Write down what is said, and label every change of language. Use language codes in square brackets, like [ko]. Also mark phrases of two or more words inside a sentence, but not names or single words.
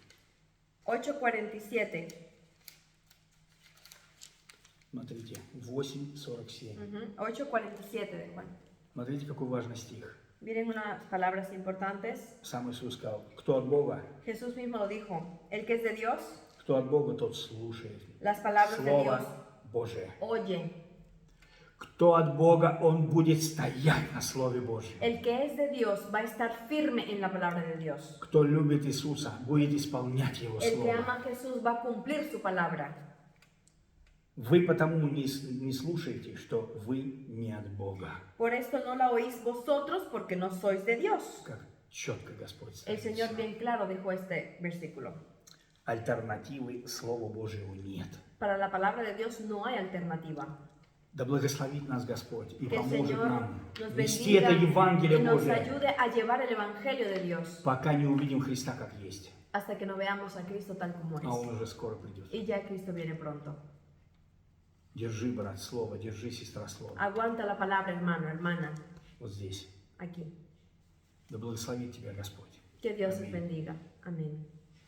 [ru] 8:47. Смотрите, 8:47. [es] 8:47 de Juan. [ru] Смотрите, какой важный стих. [es] Miren unas palabras importantes. [ru] Сам Иисус сказал, кто от Бога, [es] Jesús mismo lo dijo, el que es de Dios, [ru] кто от Бога, тот слушает [es] las palabras de [ru] Слово [es] Dios [ru] Божие. [es] oye. [ru] Кто от Бога, он будет стоять на Слове Божьем. [es] El que es de Dios va a estar firme en la palabra de Dios. [ru] Кто любит Иисуса, будет исполнять Его [es] El que [ru] Слово. [es] ama a Jesús va a cumplir su palabra. [ru] Вы потому не слушаете, что вы не от Бога. [es] Por esto no la oís vosotros porque no sois de Dios. [ru] Как четко Господь [es] El [ru] ставит. [es] Señor bien claro dijo este versículo. [ru] Альтернативы Слову Божьему нет. [es] Para la palabra de Dios no hay alternativa. [ru] Да благословит нас Господь и [es] Que el [ru] поможет [es] Señor [ru] нам [es] nos [ru] нести [es] bendiga [ru] это [es] y [ru] Евангелие [es] nos [ru] Божие, [es] ayude a llevar el Evangelio de Dios [ru] пока не увидим Христа как есть. [es] hasta que no veamos a Cristo tal como [ru] А Он [es] es. [ru] уже скоро придет. [es] Y ya Cristo viene pronto. [ru] Держи, брат, слово, держи, сестра, слово. [es] Aguanta la palabra, hermano, hermana, [ru] Вот здесь. [es] aquí. [ru] Да благословит тебя Господь. [es] Que Dios os Amén. bendiga. Amén.